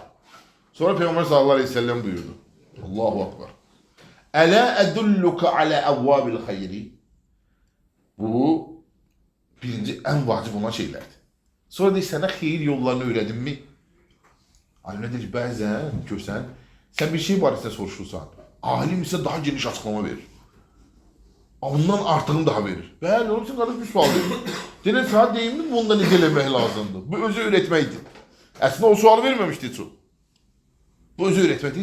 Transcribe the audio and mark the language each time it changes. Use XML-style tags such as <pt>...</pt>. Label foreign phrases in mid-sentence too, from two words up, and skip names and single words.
<tr>Sonra Peygamber</tr> <ar>صلى الله عليه وسلم</ar> <tr>buyurdu.</tr> <ar>الله أكبر. ألا أدلك على أبواب الخير.</ar> <tr>Bu birinci en vacib olan şeylerdi. Sonra da sana hayır yollarını öğredim mi?</tr> <az>Alimler deyir ki, bəzən görsən, sən bir şey barəsində soruşursan, alim isə daha geniş açıqlama verir. Ondan artığını daha verir. Bəli, onun için qardaş bir sual verir. Deyir, sana deyim mi, bunda necə eləmək lazımdır? Bu özü öğretməkdir. Əslində o sual verməmişdi çox. Bu özü öğretməkdir.</az>